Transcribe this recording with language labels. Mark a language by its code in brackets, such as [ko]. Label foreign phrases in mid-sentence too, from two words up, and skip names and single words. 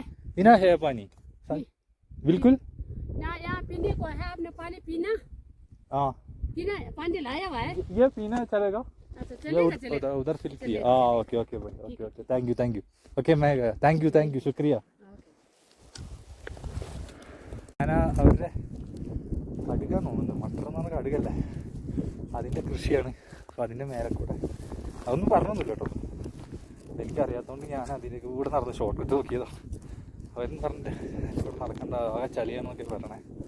[hi] इना है पानी नहीं। बिल्कुल ना यहाँ पीने को है आपने पानी पीना हाँ पीना पानी लाया हुआ है ये पीना चलेगा अच्छा ये चलेगा चलेगा उधर फिल किया चलेगा, [ml] हाँ [en] okay okay [ml] भाई [en] okay okay thank you okay [ml] मैं [en] thank you [ml] शुक्रिया ഞാൻ അവരുടെ കടുകാന്ന് തോന്നുന്നു മട്ടർ എന്ന് പറഞ്ഞ കടുകല്ലേ അതിൻ്റെ കൃഷിയാണ് അപ്പോൾ അതിൻ്റെ മേലെ കൂടെ അതൊന്നും പറഞ്ഞൊന്നുമില്ല കേട്ടോ എനിക്കറിയാത്തതുകൊണ്ട് ഞാൻ അതിലേക്ക് കൂടെ നടന്ന് [en] short cut [ml] നോക്കിയതാണ് അവരും പറഞ്ഞിട്ട് ഇവിടെ നടക്കണ്ട ആകെ ചളിയാന്നൊക്കെ പറയണേ